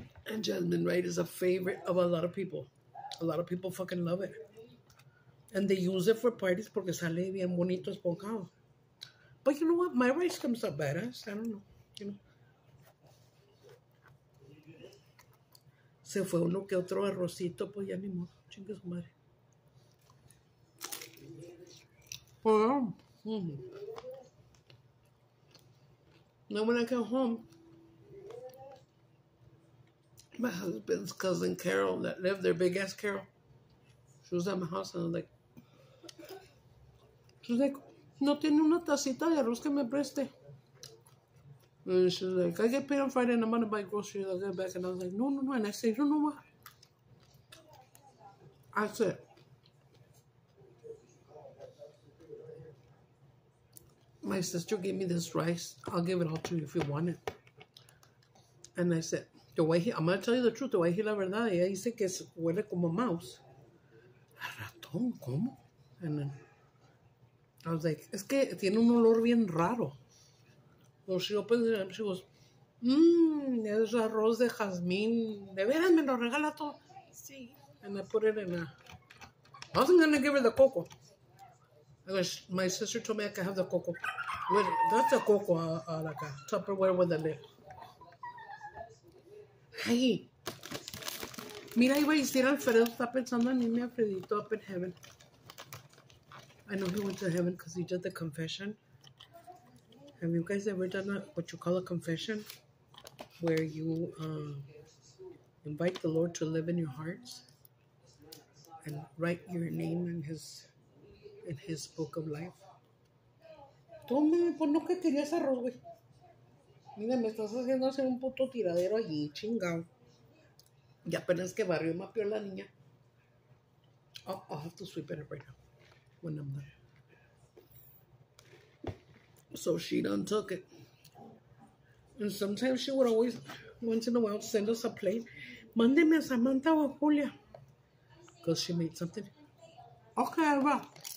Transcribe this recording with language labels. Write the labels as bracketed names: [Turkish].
[English] And jasmine rice is a favorite of a lot of people. A lot of people fucking love it. And they use it for parties [Spanish] porque sale bien bonito esponjado. [English] But you know what? My rice comes out badass. I don't know. You know. [Spanish] Se fue uno que otro arrocito, pues ya ni modo. Chingue su madre. [English] Well, Then when I got home, my husband's cousin Carol that lived there, big ass Carol, she was at my house and I was like, [Spanish] no tiene una tacita de arroz que me preste. [English] And she's like, I get paid on Friday and I'm gonna buy groceries. I'll get back. And I was like, no. And I said, you know what? I said, my sister gave me this rice. I'll give it all to you if you want it. And I said, I'm gonna tell you the truth. [Spanish] Te voy a decir la verdad. Ella dice que huele como mouse. A ratón, ¿cómo? [English] And then I was like, [Spanish] es que tiene un olor bien raro. [English] So she opens it up, she goes, [Spanish] Es arroz de jazmín. De veras me lo regala todo. [English] Sí. And I put it in a... I wasn't going to give her the cocoa. My sister told me I could have the cocoa. That's a cocoa, like a Tupperware with a lid. Hey. [Spanish] Mira, iba a decir Alfredo está pensando en irme a Alfredito [English] up in heaven. I know he went to heaven because he did the confession. Have you guys ever done what you call a confession? Where you invite the Lord to live in your hearts and write your name in his book of life. [Spanish] Toma, pues no que querías arroz, güey. Mira, me estás haciendo hacer un puto tiradero allí, chingado. Y apenas que barrió y mapeó la niña. [English] I'll have to sweep it up right now when I'm done. So she done took it. And sometimes she would always, once in a while, send us a plate. [Spanish] Mándeme a Samantha o Julia. [English] Because she made something. Okay, Alba.